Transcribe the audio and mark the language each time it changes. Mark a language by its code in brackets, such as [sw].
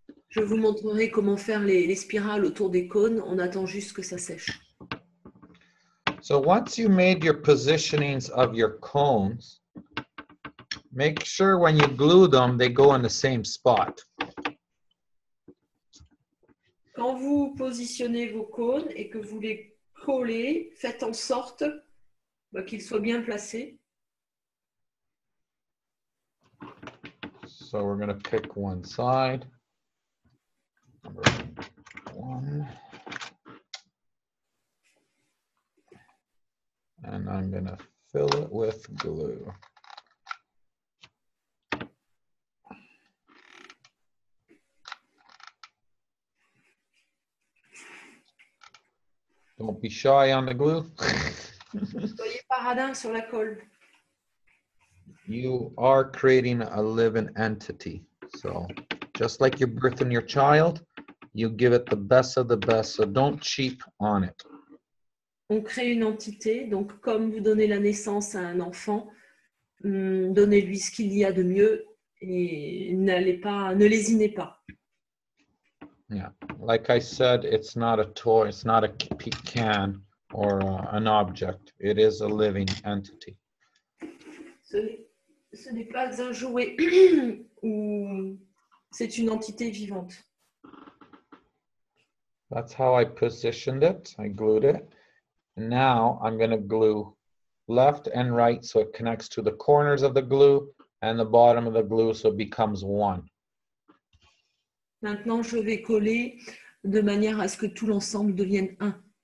[fr] Je vous montrerai comment faire les spirales autour des cônes. On attend juste que ça sèche. [en] So once you made your positionings of your cones, make sure when you glue them, they go in the same spot. [fr] Quand vous positionnez vos cônes et que vous les collez, faites en sorte qu'ils soient bien placés. [en] So we're going to pick one side. Number 1. And I'm going to fill it with glue. Don't be shy on the glue. [fr] Soyez pas radin sur la colle. [en] You are creating a living entity. So just like you're birthing your child, you give it the best of the best. So don't cheap on it. [fr] On crée une entité, donc comme vous donnez la naissance à un enfant, donnez-lui ce qu'il y a de mieux et ne lésinez pas. [en] Yeah, like I said, it's not a toy, it's not a can or an object. It is a living entity. [fr] Ce n'est pas un jouet, ou c'est une entité vivante. [en] That's how I positioned it. I glued it. And now I'm going to glue left and right so it connects to the corners of the glue and the bottom of the glue so it becomes one. [fr] Maintenant, je vais coller de manière à ce que tout l'ensemble devienne un.